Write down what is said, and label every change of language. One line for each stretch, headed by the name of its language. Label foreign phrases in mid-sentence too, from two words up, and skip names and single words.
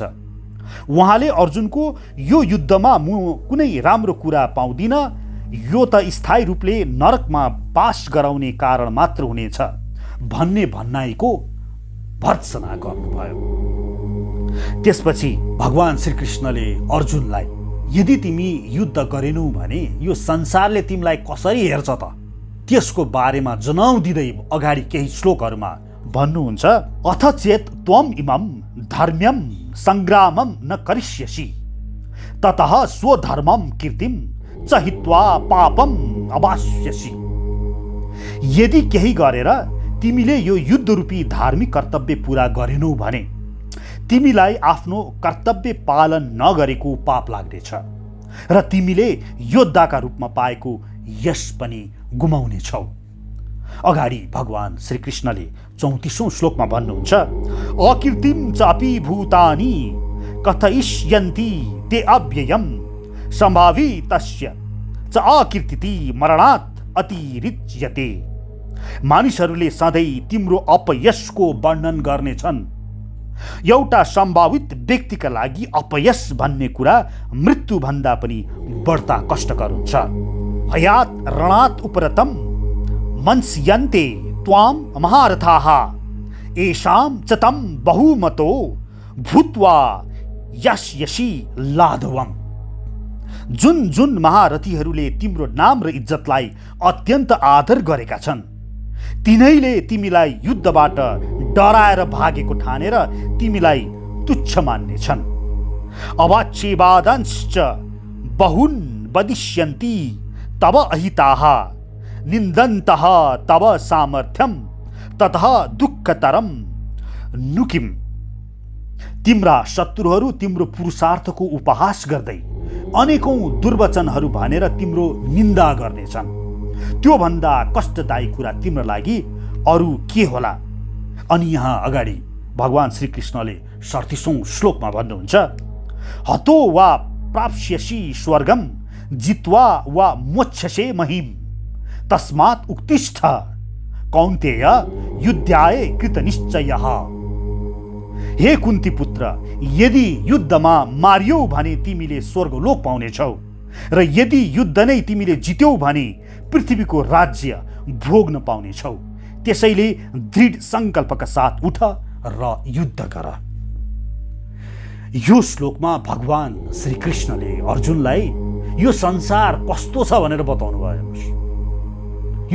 Nepali: उहाँले अर्जुनको यो युद्धमा म कुनै राम्रो कुरा पाउँदिन, यो त स्थायी रूपले नरकमा बास गराउने कारण मात्र हुनेछ भन्ने भनाइको भर्त्सना गर्नुभयो। त्यसपछि भगवान श्रीकृष्णले अर्जुनलाई, यदि तिमी युद्ध गरेनौ भने यो संसारले तिमीलाई कसरी हेर्छ त, त्यसको बारेमा जनाउ दिँदै अगाडि केही श्लोकहरूमा भन्नुहुन्छ,
Sanskrit: अथ चेत त्वम इमं धर्म्यम संग्रामम न करिष्यसि ततः स्वधर्मम कीर्तिम च हित्वा पापम अवास्यसि।
Nepali: यदि केही गरेर तिमीले यो युद्ध रूपी धार्मिक कर्तव्य पूरा गरेनौ भने तिमीलाई आफ्नो कर्तव्य पालन नगरेको पाप लाग्नेछ र तिमीले योद्धाका रूपमा पाएको यश पनि गुमाउनेछौ। अगाडि भगवान श्रीकृष्णले 34औं श्लोकमा भन्नुहुन्छ,
Sanskrit: अकीर्तिम चापि भूतानि कथयिष्यन्ति ते अव्ययम सम्भावी तस्य च अकीर्तिति मरणात् अतिरिच्यते।
Nepali: मानिसहरूले सधैँ तिम्रो अपयशको वर्णन गर्नेछन्। एउटा सम्भावित व्यक्तिका लागि अपयश भन्ने कुरा मृत्युभन्दा पनि बढ्ता कष्टकर हुन्छ।
Sanskrit: हयात रणात् उपरतम मंस्यन्ते त्वाम महारथाः येषां च तम बहुमतो भूत्वा यस्यसि लाघवम्।
Nepali: जुन जुन महारथीहरूले तिम्रो नाम र इज्जतलाई अत्यन्त आदर गरेका छन् तिनैले तिमीलाई युद्धबाट डराएर भागेको ठानेर तिमीलाई तुच्छ मान्नेछन्।
Sanskrit: अवाच्यवादांश्च बहुन् वदिष्यन्ति तव अहिताः निन्दन्तः तव सामर्थ्यम ततः दुःखतरम नुकिम।
Nepali: तिम्रा शत्रुहरू तिम्रो पुरुषार्थको उपहास गर्दै अनेकौं दुर्वचनहरू भनेर तिम्रो निन्दा गर्नेछन्। त्यो भन्दा कष्टदायी कुरा तिम्रो लागि अरू के होला? अनि यहाँ अगाडि भगवान श्रीकृष्णले 37औं श्लोकमा भन्नुहुन्छ,
Sanskrit: हतो वा प्राप्स्यसि स्वर्गम जित्वा वा मोक्षसे महिम तस्मात् उत्तिष्ठ कौन्तेय युद्धाय कृतनिश्चयः।
Nepali: हे कुन्ती पुत्र, यदि युद्धमा मारियौ भने तिमीले स्वर्गलोक पाउनेछौ र यदि युद्ध नै तिमीले जित्यौ भने पृथ्वीको राज्य भोग्न पाउनेछौ। त्यसैले दृढ संकल्पका साथ उठ र युद्ध गर। यो श्लोकमा भगवान श्रीकृष्णले अर्जुनलाई यो संसार कस्तो छ भनेर बताउनु भयो।